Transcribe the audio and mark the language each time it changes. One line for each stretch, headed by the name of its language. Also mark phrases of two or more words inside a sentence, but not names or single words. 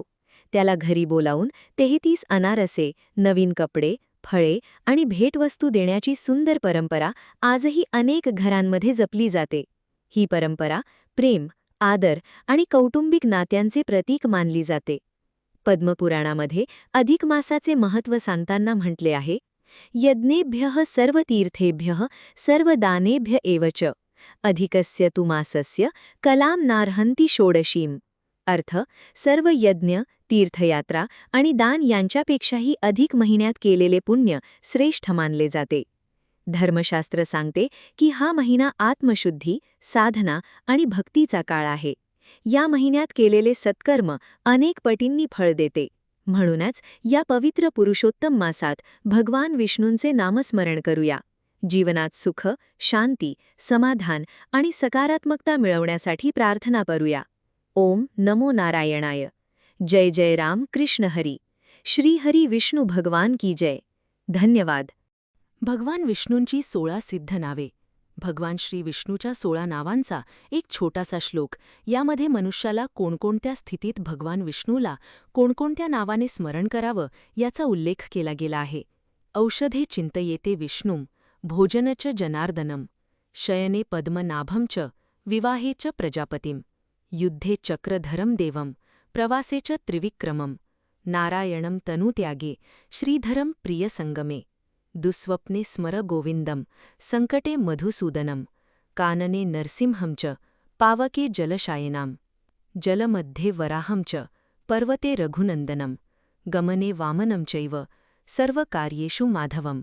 Marathi: त्याला घरी बोलावून 33 अनारसे, नवीन कपडे, फळे आणि भेटवस्तू देण्याची सुंदर परंपरा आजही अनेक घरांमध्ये जपली जाते. ही परंपरा प्रेम, आदर आणि कौटुंबिक नात्यांचे प्रतीक मानली जाते. पद्मपुराणामध्ये अधिक मासाचे महत्त्व सांगताना म्हटले आहे,
Sanskrit: यज्ञेभ्यः सर्वतीर्थेभ्यः सर्वदानेभ्य एव च अधिकस्य तु मासस्य कलाम नार्हन्ति षोडशीम.
Marathi: अर्थ, सर्व यज्ञ, तीर्थयात्रा आणि दान यांच्यापेक्षाही अधिक महिन्यात केलेले पुण्य श्रेष्ठ मानले जाते. धर्मशास्त्र सांगते की हा महिना आत्मशुद्धी, साधना आणि भक्तीचा काळ आहे. या महिन्यात केलेले सत्कर्म अनेक पटींनी फळ देते. म्हणूनच या पवित्र पुरुषोत्तम मासात भगवान विष्णूंचे नामस्मरण करूया. जीवनात सुख, शांती, समाधान आणि सकारात्मकता मिळवण्यासाठी प्रार्थना करूया.
Sanskrit: ओम नमो नारायणाय.
Marathi: जय जय राम कृष्ण हरी. श्री हरी विष्णू भगवान की जय. धन्यवाद. भगवान विष्णूंची 16 सिद्ध नावे. भगवान श्री विष्णूच्या 16 नावांचा एक छोटासा श्लोक. यामध्ये मनुष्याला कोणकोणत्या स्थितीत भगवान विष्णूला कोणकोणत्या नावाने स्मरण करावं याचा उल्लेख केला गेला आहे.
Sanskrit: औषधे चिंतयेते विष्णुं, भोजन च जनार्दनम, शयने पद्मनाभं च, विवाहे च प्रजापतिं, युद्धे चक्रधरं देवं, प्रवासे च त्रिविक्रमं, नारायणं तनुत्यागे, श्रीधरं प्रियसंगमे, दुःस्वप्ने स्मर गोविंदम, संकटे मधुसूदनम, कानने नरसिंहं च, पावके जलशायनां, जलमध्ये वराहं च, पर्वते रघुनंदनम, गमने वामनं चैव, सर्वकार्येषु माधवम.